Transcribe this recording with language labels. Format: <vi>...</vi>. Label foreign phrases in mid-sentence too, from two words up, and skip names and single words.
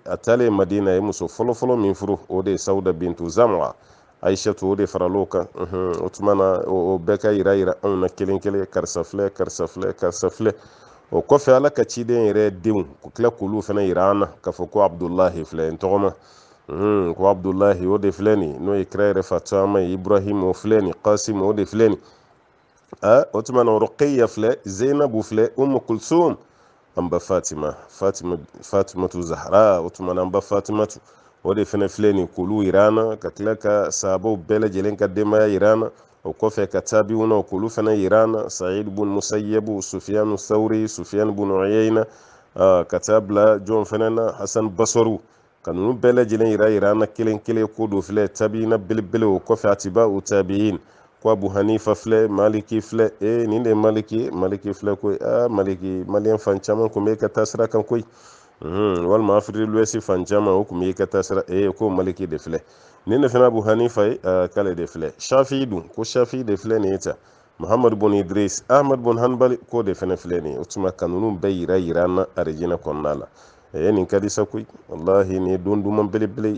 <bm>a taalen Madina ye muso fɔlɔ min furu o de ye Sauda bintu Zam'a Aishatu o de faral'o kan o tuma na o bɛɛ ka yira anw na kelen kelen karisa filɛ karisa filɛ karisa filɛ o kɔfɛ Ala ka ciden yɛrɛ denw ko tila k'olu fana yira an na k'a fɔ ko Abdullahi filɛ n tɔgɔma ko Abdullahi o de filɛ nin n'o ye kira yɛrɛ fa caman ye Ibrahim o filɛ nin Qasim o de filɛ nin o tuma na Ruqayya filɛ Zainabu filɛ Ummu Kulsum an ba Fatimatu Zahra o tuma na an ba Fatimatu o de fana filɛ nin k'olu yira an na ka tila ka sahabaw bɛɛ lajɛlen ka denbaya yira an na o kɔfɛ ka tabi'una k'olu fana yira an na Sa'id bun Musayyab Sufyan Thawri Sufyan bun Uyayna ka taa bila jɔn fana na Hasan Basru ka ninnu bɛɛ lajɛlen yira an na kelen kelen ko do filɛ tabi'ina belebele o kɔfɛ atiba'u tabi'in ko Abu Hanifa filɛ Maliki filɛ nin de ye Maliki filɛ koyi Maliki maliyɛn fan caman tun bɛ ka taa sira kan koyi walima Afrique de l'Ouest fan caman o tun bɛ ka taa sira ko Maliki de filɛ nin de fana Abu Hanifa ye k'ale de filɛ Shafi'i dun ko Shafi'i de filɛ nin ye ta Muhammad bun Idris Ahmad bun Hanbali ko de fana filɛ nin ye o tuma ka ninnu bɛɛ yira an na arijinɛ kɔnɔna la nin ka di sa koyi wallahi nin ye don duman belebele</bm>